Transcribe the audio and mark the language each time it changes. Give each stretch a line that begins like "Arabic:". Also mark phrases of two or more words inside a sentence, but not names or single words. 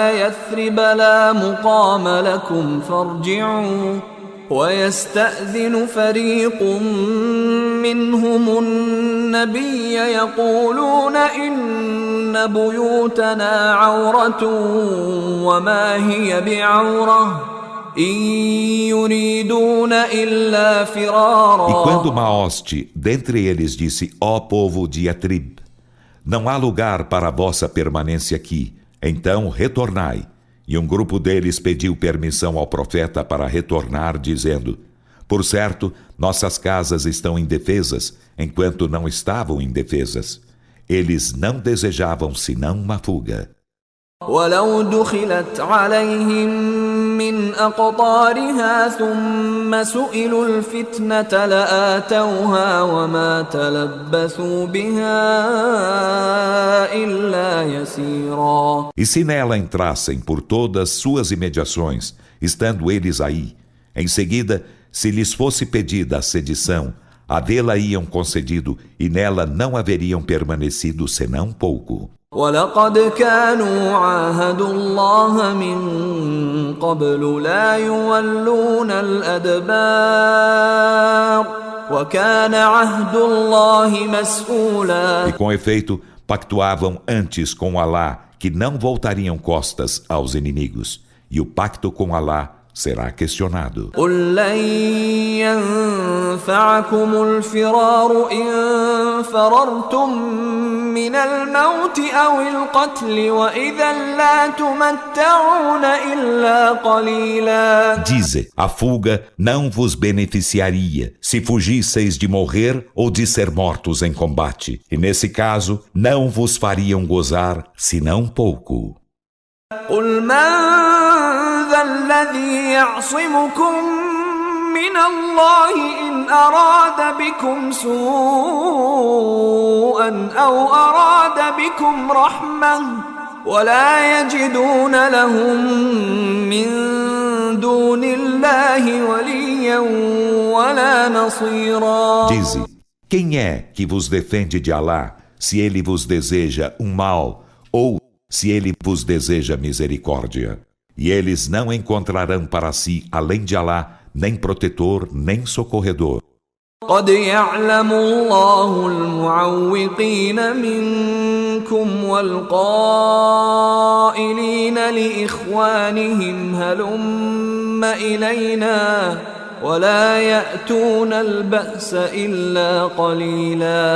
Arabic: يثرب لا مقام لكم فارجعوا ويستأذن فريق منهم النبي يقولون إن بيوتنا عورة وما هي بعورة إن يريدون إلا فرارا.
Portuguese: E quando Maoste dentre eles disse: Ó povo de Yatrib, não há lugar para a vossa permanência aqui, então retornai. E um grupo deles pediu permissão ao profeta para retornar, dizendo: Por certo, nossas casas estão indefesas, enquanto não estavam indefesas. Eles não desejavam senão uma fuga.
Arabic: ولو دخلت عليهم من أقطارها ثم سئلوا الفتنة لآتوها وما تلبثوا بها إلا يسيرا.
Portuguese: E se nela entrassem por todas suas imediações, estando eles aí, em seguida, se lhes fosse pedida a sedição, a dela iam concedido e nela não haveriam permanecido senão pouco.
Arabic: ولقد كانوا عاهدوا الله من قبل لا يولون الأدبار وكان عهد الله مسؤولا.
Portuguese: E com efeito, pactuavam antes com Alá que não voltariam costas aos inimigos, e o pacto com Alá será questionado.
Arabic: قل لن ينفعكم الفرار إن فررتم من الموت أو القتل وإذا لا تمتعون إلا قليلا.
Portuguese: Dize, a fuga não vos beneficiaria se fugisseis de morrer ou de ser mortos em combate, e nesse caso não vos fariam gozar senão pouco.
Arabic: قل من ذا الذي يعصمكم من الله إن أراد بكم سوءا أو أراد بكم رحمة ولا يجدون لهم من دون الله وليا ولا نصيرا.
Portuguese: Dize, quem é que vos defende de Alá se ele vos deseja um mal ou se ele vos deseja misericórdia? E eles não encontrarão para si, além de Alá, nem protetor, nem socorredor.
Arabic: قد يعلم الله المعوقين منكم والقائلين لإخوانهم هلم إلينا ولا يأتون البأس إلا قليلا.